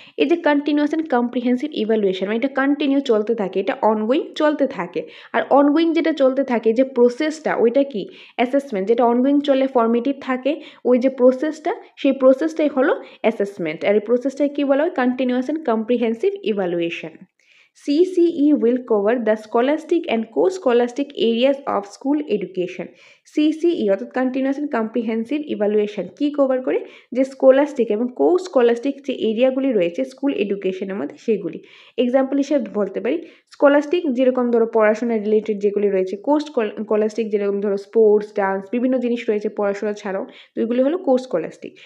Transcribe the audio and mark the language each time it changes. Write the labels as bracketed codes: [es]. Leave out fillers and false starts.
[bn] এই যে continuous and comprehensive evaluation, মানে এটা কন্টিনিউ চলতে থাকে, এটা অনগোয়িং চলতে থাকে। আর অনগোয়িং যেটা চলতে থাকে, যে প্রসেসটা, ওইটা কি? অ্যাসেসমেন্ট। যেটা অনগোয়িং চলে, ফর্মেটিভ থাকে, ওই যে প্রসেসটা, সেই প্রসেসটাই হলো অ্যাসেসমেন্ট। আর এই প্রসেসটাকে কি বলা হয়? Continuous and comprehensive evaluation. [en] CCE will cover the scholastic and co-scholastic areas of school education. [bn] CCE অর্থাৎ কন্টিনিউয়াস অ্যান্ড কম্প্রিহেন্সিভ ইভ্যালুয়েশন কি কভার করে? যে স্কলাস্টিক এবং কো স্কলাস্টিক যে এরিয়াগুলি রয়েছে স্কুল এডুকেশনের মধ্যে, সেগুলি। এক্সাম্পল হিসেবে বলতে পারি, স্কলাস্টিক যেরকম ধরো পড়াশোনা রিলেটেড যেগুলি রয়েছে, কো স্কলাস্টিক যেরকম ধরো স্পোর্টস, ডান্স, বিভিন্ন জিনিস রয়েছে পড়াশোনা ছাড়াও, তো এগুলি হলো কো স্কলাস্টিক।